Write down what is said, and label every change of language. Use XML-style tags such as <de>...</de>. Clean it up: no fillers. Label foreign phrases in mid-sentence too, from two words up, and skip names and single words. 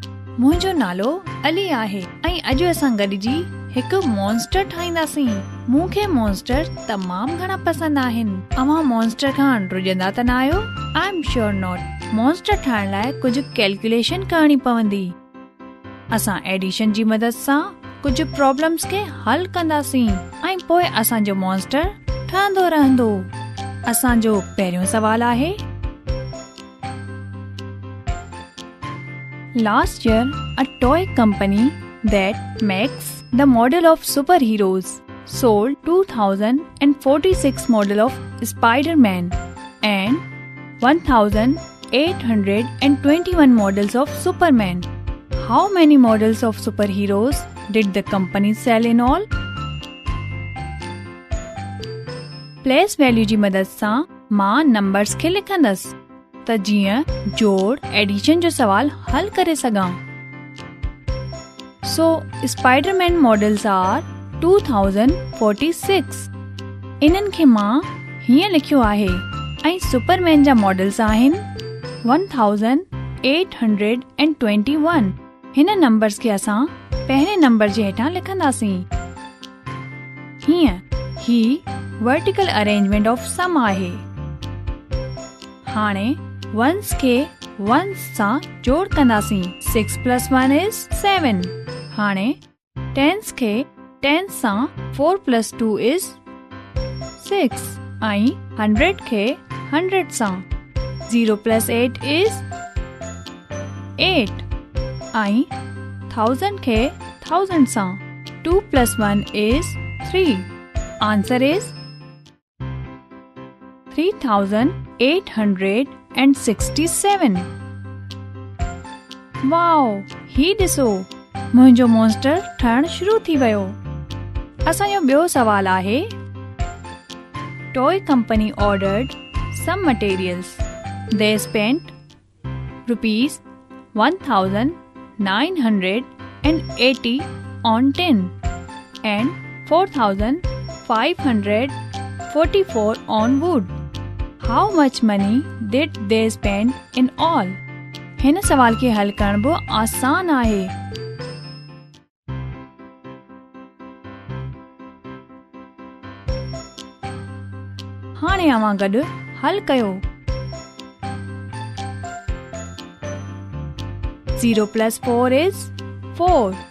<sd>मुंहिंजो नालो अली आहे ऐं अॼु असां गॾिजी हिकु मॉन्स्टर ठाहींदासीं। मूंखे मॉन्स्टर तमामु घणा पसंदि आहिनि। अव्हां मॉन्स्टर खां रुॼंदा त न आहियो?</sd> <en>I am sure not.</en> <sd>मॉन्स्टर ठाहिण लाइ कुझु कैलकुलेशन करणी पवंदी। असां एडिशन जी मदद सां कुझु प्रॉब्लम्स खे हल कंदासीं ऐं पोइ असांजो मॉन्स्टर ठहंदो रहंदो। असांजो पहिरियों सवाल आहे,</sd> <en>Last year, a toy company that makes the model of superheroes sold 2046 model of Spider-Man and 1821 models of Superman. How many models of superheroes did the company sell in all? place value</en> <sd>जी मदद सां मां नंबर्स खे लिखंदसि त जीअं जोड़ एडिशन जो सवाल हल करे सघां।</sd> <en>so Spiderman models are 2046।</en> <sd>इन्हनि खे मां हीअं लिखियो आहे ऐं सुपरमैन जा मॉडल्स आहिनि 1821। हिन नंबर्स खे असां पहिरें नंबर जे हेठां लिखंदासीं। हीअं ही</sd> <en>vertical arrangement of sum</en> <sd>आहे। हाणे वंस खे वंस सां जोड़ कंदासीं। 6 + 1 is 7। हाणे टेंस खे टेंस सां 4 + 2 is 6 ऐं 100 खे 100 सां 0 + 8 is 8 ऐं 1000 खे 1000 सां 2 + 1 is 3।</sd> <en>answer is 3867। वाओ,</en> <sd>ही ॾिसो मुंहिंजो मॉन्स्टर ठहण शुरू थी वियो। असांजो ॿियो सवाल आहे,</sd> <en>toy company ordered some materials. they spent ₹1980 on tin and 4544 on wood. How much money did they spend in all?</en> <sd>हिन सवाल खे हल करण बि आसान आहे। हाणे अव्हां गॾु हल कयो। 0 + 4 is 4।</sd>